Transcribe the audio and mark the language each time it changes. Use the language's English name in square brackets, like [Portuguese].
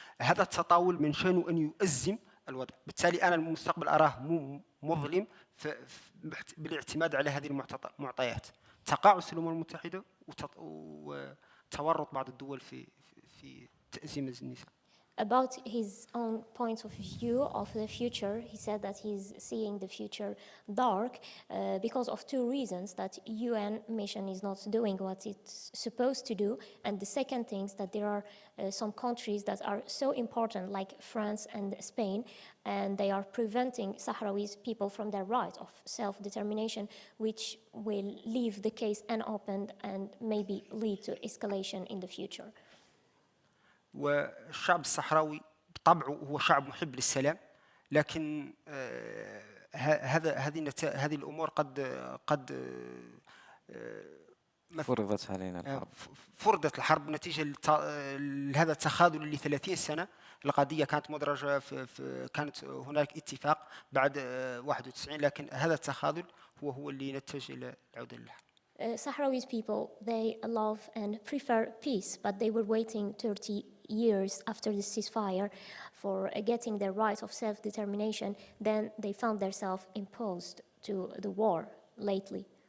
[Arabic] هذا التطاول من شأنه أن يؤزم الوضع، بالتالي أنا المستقبل أراه مظلم بالاعتماد على هذه المعطيات، تقاعس الأمم المتحدة وتورط بعض الدول في تأزيم النساء. [English] About his own point of view of the future, he said that he's seeing the future dark because of two reasons: that UN mission is not doing what it's supposed to do, and the second thing is that there are some countries that are so important, like France and Spain, and they are preventing Sahrawi people from their right of self-determination, which will leave the case unopened and maybe lead to escalation in the future. [Arabic] والشعب الصحراوي بطبعه هو شعب محب للسلام، لكن هذه الأمور قد فرضت علينا الحرب. فرضت الحرب نتيجة لهذا التخاذل اللي 30 سنة. القضية كانت مدرجة كانت هناك اتفاق بعد 91، لكن هذا التخاذل هو اللي نتج إلى العودة للحرب. [English] Sahrawi people, they love and prefer peace, but they were waiting 30 years after the ceasefire for getting their right of self-determination. Then they found themselves imposed to the war lately.